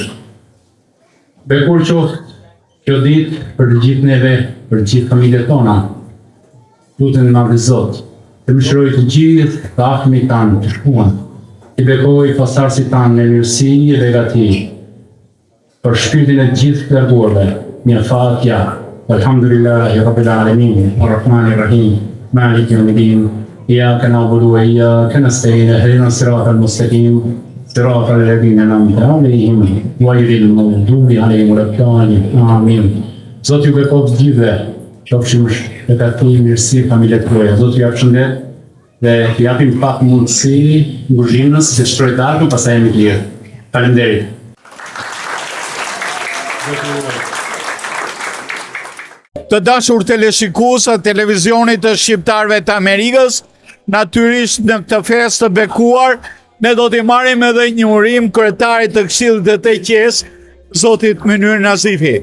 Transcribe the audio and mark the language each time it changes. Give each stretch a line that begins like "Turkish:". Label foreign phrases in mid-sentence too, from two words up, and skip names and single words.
Albanian: Bekur qoftë kjo ditë për të gjithë neve, për të gjithë familjet tona. Lutem Madhi Zot të mëshirojë të gjithë të afërmit tanë të shkuan, i bekojë pasardhësit tanë me mirësi dhe gati, për shpirtin e gjithë të larguarve, një fatja,
Arabic: الحمد لله رب العالمين الرحمن الرحيم مالك يوم الدين إياك نعبد وإياك نستعين اهدنا الصراط المستقيم صراط الذين أنعمت عليهم غير المغضوب عليهم ولا الضالين.
Albanian: Amin. Zoti ju bekoj të gjithëve, qofshim e gati mirësi familjet tuaja. Zoti ju japshëndet dhe të japim pak mundësi nguzhinës që shtroj darkën, pastaj jemi të lirë. Faleminderit. Të dashur teleshikuesë të televizionit të shqiptarëve të Amerikës, natyrisht në këtë festë të bekuar, ne do t'i marrim edhe një urim kryetarit të Këshillit të Teqes, Zotit Mynir Nazifi.